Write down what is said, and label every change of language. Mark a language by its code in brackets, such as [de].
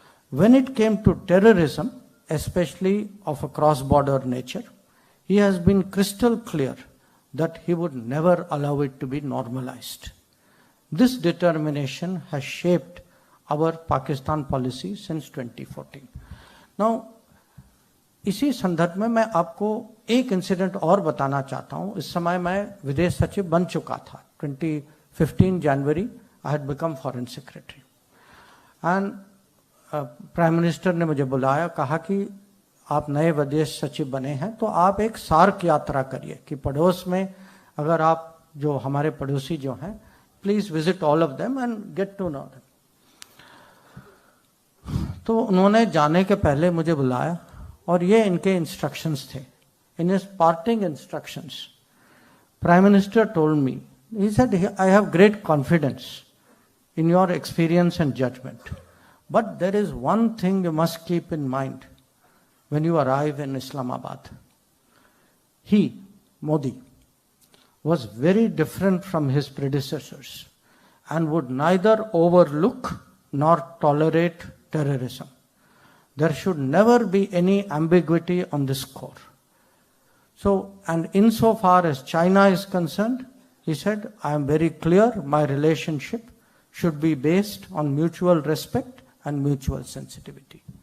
[en] When it came to terrorism, especially of a cross-border nature, he has been crystal clear that he would never allow it to be normalized. This determination has shaped our Pakistan policy since 2014. [hi] Now, इसी संदर्भ में मैं आपको एक incident और बताना चाहता हूं. इस समय मैं विदेश सचिव बन चुका था. 2015 जनवरी [en] I had become foreign secretary [hi] and prime minister ने मुझे बुलाया, कहा कि आप नए विदेश सचिव बने हैं तो आप एक सार्क यात्रा करिए कि पड़ोस में अगर आप जो हमारे पड़ोसी जो हैं, [en] Please visit all of them and get to know them. [hi] तो उन्होंने जाने के पहले मुझे बुलाया और ये इनके इंस्ट्रक्शंस थे. [en] In his parting instructions, prime minister told me, he said, I have great confidence in your experience and judgement, but there is one thing you must keep in mind when you arrive in Islamabad. He, Modi, was very different from his predecessors and would neither overlook nor tolerate terrorism. There should never be any ambiguity on this score. So, and insofar as China is concerned, he said, I am very clear, my relationship should be based on mutual respect and mutual sensitivity.